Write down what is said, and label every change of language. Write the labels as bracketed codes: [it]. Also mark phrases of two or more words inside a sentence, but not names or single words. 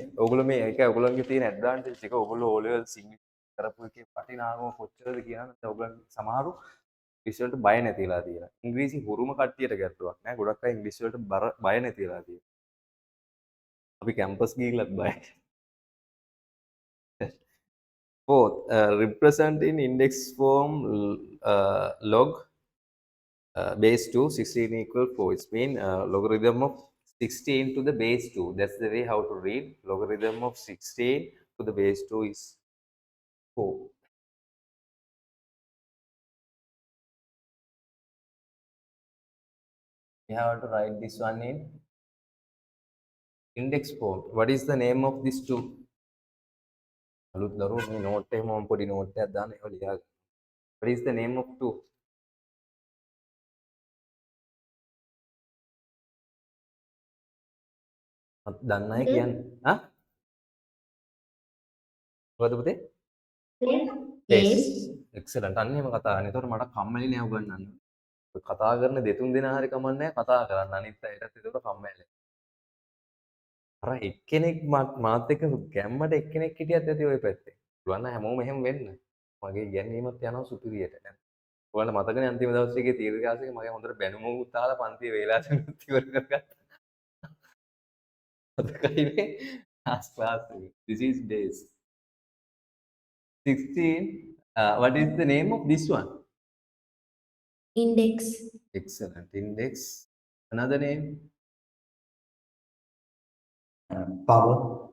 [si] ඕගොල්ලෝ මේ ඒක ඕගොල්ලන්ගේ තියෙන ඇඩ්වාන්ටේජ් එක ඕගොල්ලෝ O levels ඉංග්‍රීසි කරපු එකේ වටිනාකම කොච්චරද කියනවනම් ඕගොල්ලන් සමහරු ඉංග්‍රීසි වලට බය නැතිලා තියෙනවා. ඉංග්‍රීසි හුරුම කට්ටියට ගැටලුවක් නෑ. ගොඩක් අය ඉංග්‍රීසි වලට බය නැතිලා තියෙනවා. අපි කැම්පස් ගිහිල්ලත් බයයි. [en] Fourth, represent in index form log base 2 16 equal 4. It's mean logarithm of 16 to the base 2. That's the way how to read. Logarithm of 16 to the base 2 is 4. We have to write this one in index form. What is the name of this 2? [si] අලුත් දරුවෝ මේ නෝට් එක මම පොඩි නෝට් එකක් දාන්න ඒවා ලියා ගන්න. [en] What is the name of 2? [si] දන්න අය කියන්න. මොකද පුතේ? [en] Yes. [si] Excellent. අන්න එහෙම කතා කරන්න. ඒතකොට මට කම්මැලි නෑ උගන්නන්න. කතා කරන දෙතුන් දෙනා හරි කමන්නේ කතා කරන්න. අනිත් අයටත් ඒතකොට කම්මැලි. අර එක්කෙනෙක් මාත් එක්ක ගැම්මට එක්කෙනෙක් හිටියත් ඇති ওই පැත්තේ. පුළුවන් නම් හැමෝම එහෙම වෙන්න. මගේ ඉගැන්වීමත් යනවා සුපිරියට. ඔයාලට මතකනේ අන්තිම දවස් එකේ තීර්ථ ක්ලාස් එකේ මගේ හොඳට බැනුමකුත් අහලා පන්තියේ වේලාසනුත් ඉවර කරගත්තා. මතකයිනේ. [en] Last class 3. This is base. 16. What is the name of this one? Index. Excellent. Index. Another name? Power.